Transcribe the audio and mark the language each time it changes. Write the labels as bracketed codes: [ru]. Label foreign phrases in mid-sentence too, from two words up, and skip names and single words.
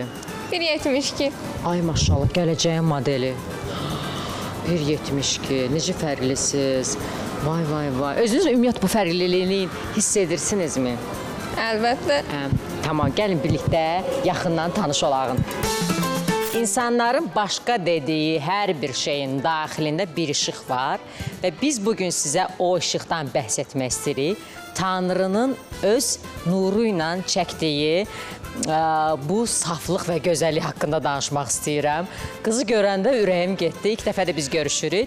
[az] 1.72. Ay maşallah, gələcəyin modeli. 1.72. Necə fərqlisiniz? Vay. Özünüz ümumiyyətlə bu fərqliliğini hiss edirsinizmi? Əlbəttə. Tamam, gəlin birlikdə yaxından tanış olağın. İnsanların başka dediği her bir şeyin daxilində bir ışıq var və biz bugün sizə o ışıqdan bəhs etmək istəyirik. Tanrının öz nuru ilə çəkdiyi bu saflıq və gözəllik haqqında danışmaq istəyirəm. Qızı görəndə ürəyim getdi. İlk dəfə də biz görüşürük.